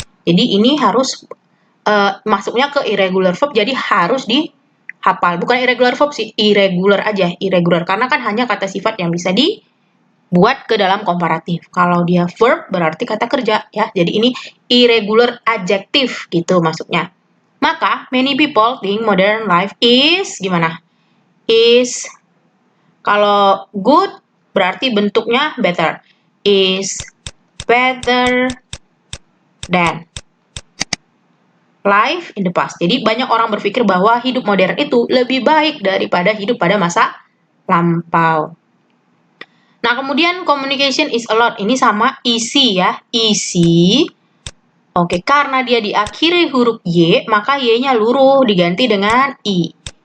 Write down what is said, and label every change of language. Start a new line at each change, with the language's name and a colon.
Indonesian: Jadi ini harus masuknya ke irregular verb, jadi harus dihafal. Bukan irregular verb sih, irregular aja, irregular. Karena kan hanya kata sifat yang bisa dibuat ke dalam komparatif. Kalau dia verb berarti kata kerja ya. Jadi ini irregular adjective gitu masuknya.
English: Maka many people think modern life is
Indonesian: gimana? Is kalau good berarti bentuknya better.
English: Is better than life in the past.
Indonesian: Jadi banyak orang berpikir bahwa hidup modern itu lebih baik daripada hidup pada masa lampau. Nah, kemudian
English: communication is a lot.
Indonesian: Ini sama easy ya. Easy. Oke, karena dia diakhiri huruf Y, maka Y-nya luruh diganti dengan I.